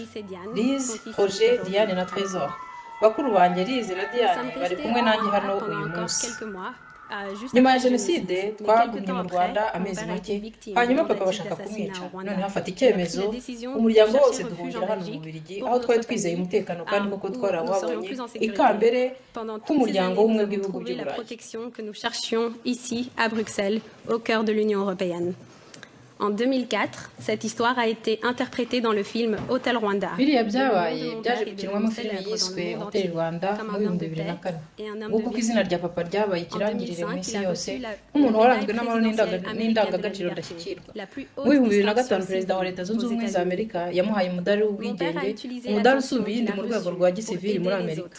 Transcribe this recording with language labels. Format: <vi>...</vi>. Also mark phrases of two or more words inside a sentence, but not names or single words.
<rw>Liz, Roger, Diane na Trésor. Bakuru banjye Liz na Diane bari kumwe nanjye hano uyu munsi. Nyuma ya jenoside twagumye mu Rwanda amezi make, hanyuma papa bashaka kumwica. None hafata icyemezo, umuryango wose duhungira hano mu Bubiligi, aho twari twizeye umutekano kandi koko twarawabonye ikambere k'umuryango w'ubumwe bw'ibihugu by'Uburayi.</rw> <fr>Que nous cherchions ici à Bruxelles, au cœur de l'Union européenne. En 2004, cette histoire a été interprétée dans le film Hotel Rwanda.</fr> <rw>Biriya byabaye byaje gukinwamo filime yiswe Hotel Rwanda mu 2004. Nguko izina rya papa ryabaye ikirangirire mu isi yose nk'umuntu waranzwe n'amahoro n'indangagaciro ndashyikirwa. Mu 2005 perezida wa Leta Zunze Ubumwe za Amerika yamuhaye umudari w'ubwigenge, umudari usumba iyindi mu rwego rwa gisivili muri Amerika.</rw>